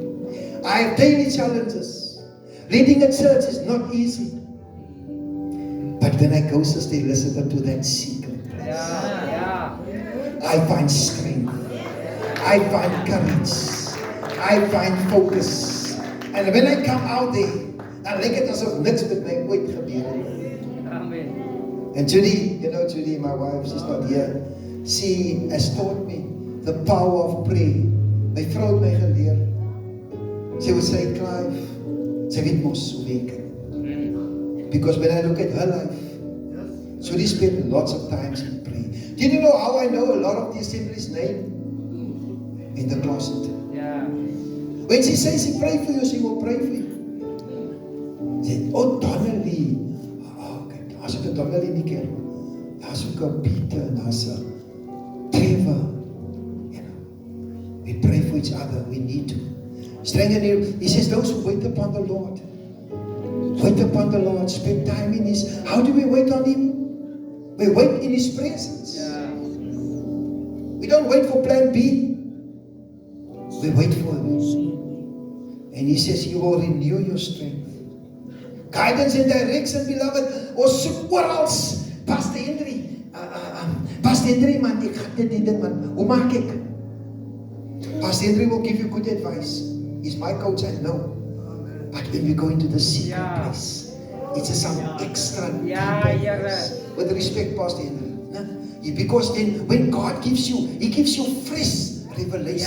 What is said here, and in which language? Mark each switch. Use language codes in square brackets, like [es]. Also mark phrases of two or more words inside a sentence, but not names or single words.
[en] I have daily challenges. Leading a church is not easy. But when I go, Sister Elizabeth, to that secret place, I find strength. I find courage. I find focus. And when I come out there, [af] dan lyk dit asof niks met my ooit gebeur het. [en] Amen. And Judy, you know Judy, my wife, she's not here. She has taught me the power of prayer. [af] My vrou het my geleer. [en] Sy would say, [af] Clive, sy weet mos hoe werk het. [en] Because when I look at her life, Judy spent lots of times in prayer. Do you know how I know a lot of the assembly's name? In the closet. [af] Ja. [en] When she says she pray for you, she will pray for you. She said, oh Donnelly. [af] Oh, kijk, daar's ook 'n Donnelly nie keer. Daar's ook 'n Pieter, daar's 'n Trevor. [en] You know, we pray for each other. We need to. Strengthen you. He says, those who wait upon the Lord. Wait upon the Lord. Spend time in His. How do we wait on Him? We wait in His presence. [af] Ja. [en] We don't wait for plan B. We wait for Him. And He says, He will renew your strength. Guidance and direction, beloved. [af] Ons soek oral. Pastor Henry, man, ek gaan dit doen, man. Hoe maak ek? [en] Pastor Henry will give you good advice. He's my coach, I know. But when we go into the secret place, it's some extra deeper place. With respect, Pastor Henry. Because then, when God gives you, He gives you fresh revelation.